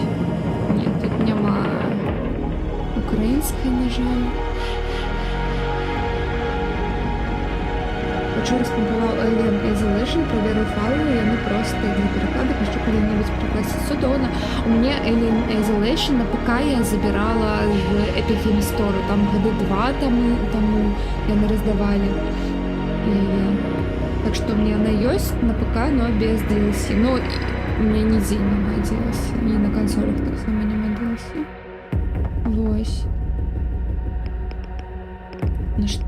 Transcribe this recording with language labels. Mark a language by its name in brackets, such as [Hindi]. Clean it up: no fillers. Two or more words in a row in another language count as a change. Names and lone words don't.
[Belarusian] Не, тут няма украінскай, на жаль. Учора спампаваў Alien Isolation, праверыў файлы, яны проста для перакладу, яшчэ калі-небудзь перакласіць цудоўна. У мяне Alien Isolation на ПК я забірала в Epic Game Store, там гады 2 таму яны раздавалі яе. Так што мне яна ёсць на ПК, но без DLC. Ну, у мяне нідзе няма DLC, і на кансолях таксама няма DLC. Вось. Ну што?